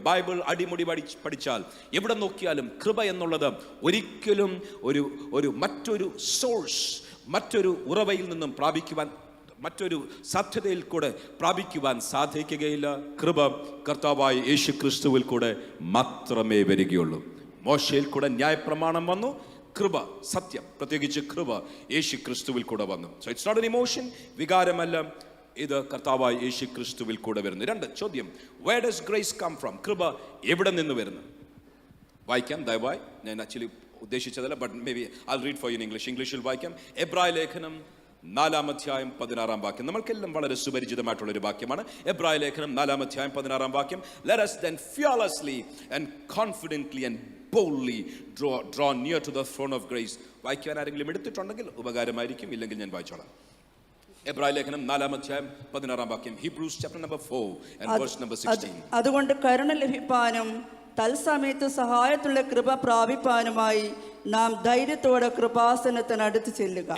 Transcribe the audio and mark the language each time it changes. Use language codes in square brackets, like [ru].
[ml] Bible അടിമുടി പഠിച്ചാൽ എവിടെ നോക്കിയാലും കൃപ എന്നുള്ളത് ഒരിക്കലും മറ്റൊരു സോഴ്സ്, മറ്റൊരു ഉറവയിൽ നിന്നും പ്രാപിക്കുവാൻ, മറ്റൊരു സാധ്യതയിൽ കൂടെ പ്രാപിക്കുവാൻ സാധിക്കുകയില്ല. കൃപ കർത്താവായ യേശു ക്രിസ്തുവിൽ കൂടെ മാത്രമേ വരികയുള്ളൂ. മോശയിൽ കൂടെ ന്യായപ്രമാണം വന്നു, കൃപ, സത്യം, പ്രത്യേകിച്ച് കൃപ യേശു ക്രിസ്തുവിൽ കൂടെ വന്നു. [en] so it's not an emotion, [ml] വികാരമല്ല, ഇത് കർത്താവായ യേശു ക്രിസ്തുവിൽ കൂടെ വരുന്നു. [en] 2 [ml] ചോദ്യം, [en] where does grace come from? [ml] കൃപ എവിടെ നിന്ന് വരുന്നു? വായിക്കാം ദയവായി. ഞാൻ actually ഉദ്ദേശിച്ചതല്ല, [en] But may be I read for you in English. [ml] ഇംഗ്ലീഷിൽ വായിക്കാം. എബ്രായ ലേഖനം 4-ാം അധ്യായം 16-ാം വാക്യം. നമ്മൾക്കെല്ലാം വളരെ സുപരിചിതമായിട്ടുള്ള ഒരു വാക്യമാണ്. എബ്രായ ലേഖനം 4-ാം അധ്യായം 16-ാം വാക്യം. [en] Let us then fearlessly and confidently and boldly draw near to the throne of grace. [ml] വായിക്കാൻ ആരെങ്കിലും എടുത്തിട്ടുണ്ടെങ്കിൽ ഉപകാരമായിരിക്കും, ഇല്ലെങ്കിൽ ഞാൻ വായിച്ചോളാം. എബ്രായ ലേഖനം 4-ാം അധ്യായം 16-ാം വാക്യം. [en] Hebrews chapter number 4 and verse number 16. [ml] അതുകൊണ്ട് കരുണ ലഭിപ്പാനും തൽസമയത്ത് സഹായത്തുള്ള കൃപ പ്രാപിപ്പാനുമായി നാം ധൈര്യത്തോടെ കൃപാസനത്തിന് അടുത്ത് ചെല്ലുക.